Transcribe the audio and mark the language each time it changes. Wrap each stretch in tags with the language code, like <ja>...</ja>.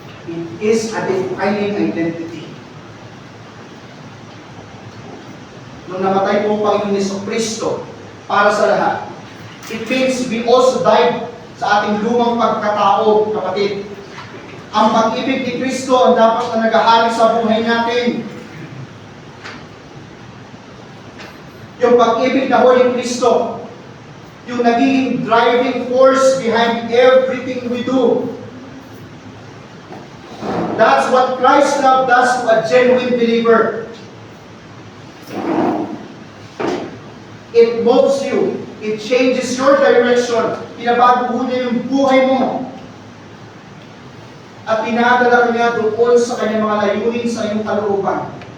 <en>It is a defining identity.</en> <tl>Nung namatay po ang Panginoon Yesu Kristo para sa lahat,</tl> <en>it means we also died</en> <tl>sa ating lumang pagkatao, kapatid. Ang pag-ibig ni Kristo ang dapat na nag-ahari sa buhay natin. Yung pag-ibig na Holy Kristo, yung naging</tl> <en>driving force behind everything we do. That's what Christ's love does to a genuine believer. It moves you. It changes your direction.</en> <tl>Pinabago niya yung buhay mo. At pinadala niya doon sa kanyang mga layunin sa iyong kalooban.</tl>